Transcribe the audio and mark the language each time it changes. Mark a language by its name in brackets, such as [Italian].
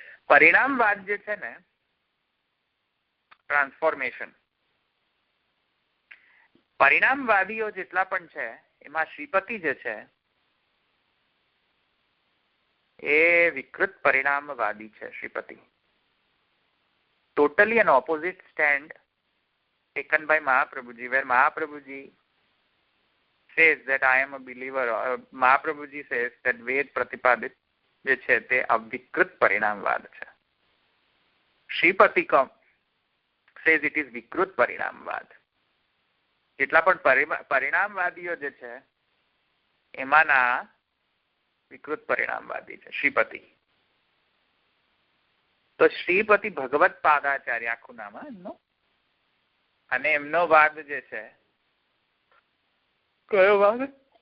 [Gujarati] પરિણામવાદ જે છે ને, ટ્રાન્સફોર્મેશન, પરિણામવાદીઓ જેટલા પણ છે એમાં શ્રીપતિ જે છે એ વિકૃત પરિણામવાદી છે. [English] Shripati totally an opposite stand taken by Mahaprabhuji, where Mahaprabhuji says that I am a believer, or Mahaprabhuji says that Ved Pratipadit [Gujarati] જે છે તે અવિકૃત પરિણામવાદ છે. [English] Shripati says it is [Gujarati] વિકૃત પરિણામવાદ. જેટલા પણ પરિણામવાદીઓ જે છે એમાંના વિકૃત પરિણામવાદી છે શ્રીપતિ. તો શ્રીપતિ ભગવત પાદાચાર્ય આખું નામ એમનું, અને એમનો વાદ જે છે, કયો વાદ?